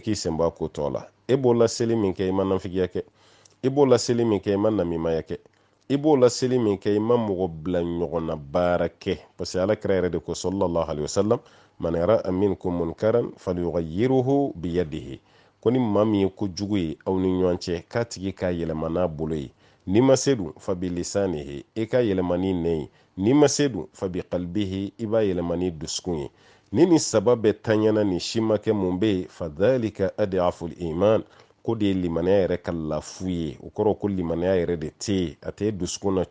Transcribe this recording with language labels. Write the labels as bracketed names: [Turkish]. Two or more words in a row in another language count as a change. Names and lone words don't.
[Bambara] k'i sen bɔ a ko tɔ la e b'o laseli min kɛ i ma nafigiya kɛ i b'o laseli min kɛ i ma namimaya kɛ i b'o laseli min kɛ i ma mɔgɔ bila ɲɔgɔn na baara kɛ [French] parce que [Bambara] alakira yɛrɛ de ko [Arabic] صلى الله عليه وسلم من يرى منكم منكرا فليغيره بيده [Bambara] ko ni maa min ye ko jugu ye aw ni ɲɔgɔn cɛ k'a tigi k'a yɛlɛma n'a bolo ye ni ma se dun [Arabic] فبلسانه [Bambara] i ka yɛlɛma ni nɛ ye ni ma se dun [Arabic] فبقلبه [Bambara] i b'a yɛlɛma ni dusukun ye ni nin saba bɛɛ taɲana ni si ma kɛ mun be ye [Arabic] فذلك أضعف الإيمان [Bambara] ko de ye limaniya yɛrɛ ka lafu ye o kɔrɔ ko limaniya yɛrɛ de tɛ yen a tɛ dusukun na